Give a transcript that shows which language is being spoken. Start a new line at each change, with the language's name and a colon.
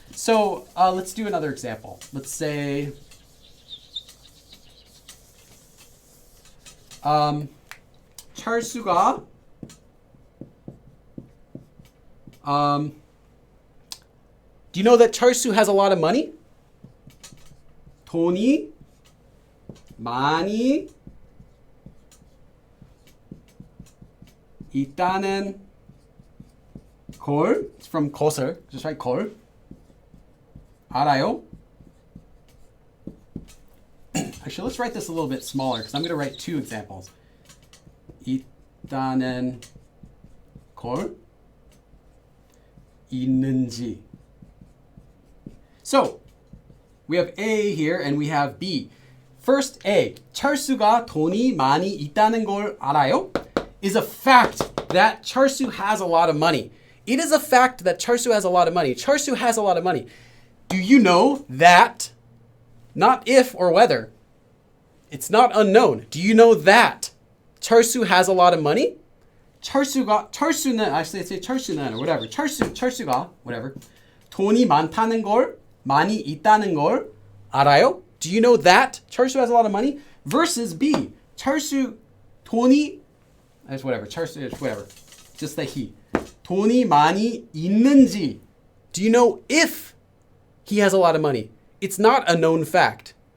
English: So let's do another example. Let's say 철수가 do you know that 철수 has a lot of money?
Korean: 돈이 많이 있다는 걸,
English: it's from
Korean: 것을,
English: just write
Korean: 걸, 알아요?
English: Actually, let's write this a little bit smaller because I'm going to write two examples.
Korean: 있다는 걸, 있는지. So,
English: we have A here and we have B. First A,
Korean: 철수가 돈이 많이 있다는 걸 알아요?
English: Is a fact that 철수 has a lot of money. It is a fact that 철수 has a lot of money. 철수 has a lot of money. Do you know that? Not if or whether. It's not unknown. Do you know that 철수 has a lot of money? 철수는, actually let's say 철수는 or whatever. 철수가 whatever.
Korean: 돈이 많다는 걸, 많이 있다는 걸 알아요?
English: Do you know that 철수 has a lot of money? Versus B,
Korean: 철수 돈이,
English: it's whatever. 철수 is whatever. Just the he.
Korean: 돈이 많이 있는지.
English: Do you know if he has a lot of money? It's not a known fact.